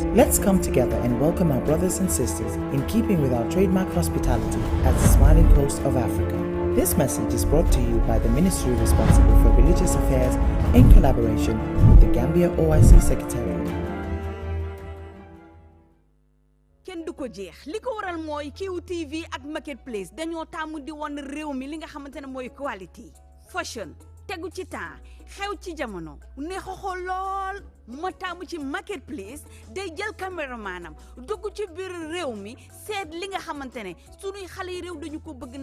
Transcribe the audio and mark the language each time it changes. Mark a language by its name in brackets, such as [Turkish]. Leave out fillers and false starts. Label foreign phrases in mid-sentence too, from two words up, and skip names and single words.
[English] Let's come together and welcome our brothers and sisters in keeping with our trademark hospitality at the Smiling Coast of Africa. This message is brought to you by the Ministry responsible for Religious Affairs in collaboration with the Gambia OIC Secretariat. [Wolof] ko jeex li ko waral mooy QTV ak Marketplace dañoo taamu di won réew mi li nga xamante ne mooy [English] quality fashion [Wolof] tegu ci temps xew ci jamono neex a xool lool ma taamu ci Marketplace day jël caméramanam dugg ci biir réew mi seet li nga xamante ne sunuy xale yi réew dañu ko bëgg